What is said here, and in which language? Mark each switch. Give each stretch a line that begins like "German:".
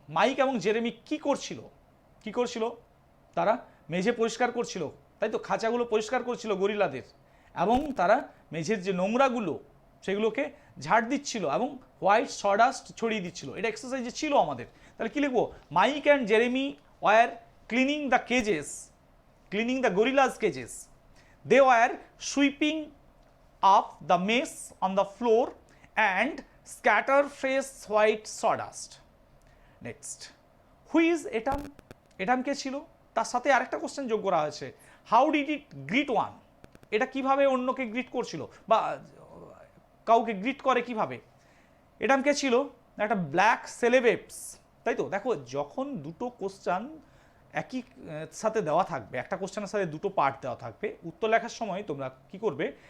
Bangla: Mic এবং Jeremy কি করছিল? তারা মেঝে পরিষ্কার করছিল, তাই তো, খাঁচাগুলো পরিষ্কার করছিল গরিলাদের, এবং তারা মেঝের যে নোংরাগুলো সেগুলোকে ঝাড় দিচ্ছিল এবং হোয়াইট সডাস্ট ছড়িয়ে দিচ্ছিল। এটা এক্সারসাইজে ছিল আমাদের। তাহলে কি লিখবো?
English: Mike and Jeremy were cleaning the cages, cleaning the gorillas cages. They were sweeping up the mess on the floor and scatter fresh white sawdust. Next, who is Etam? Etam
Bangla: কে ছিল? তার সাথে আরেকটা কোশ্চেন যোগ করা হয়েছে,
English: How did it greet one?
Bangla: এটা কিভাবে অন্যকে গ্রিট করছিল বা কাউকে গ্রিট করে কিভাবে? এটাম কে ছিল? একটা ব্ল্যাক সেলেবেপস, তাই তো। দেখো, যখন দুটো কোশ্চেন একই সাথে দেওয়া থাকবে, একটা কোশ্চেনের সাথে দুটো পার্ট দেওয়া থাকবে, উত্তর লেখার সময় তোমরা কি করবে?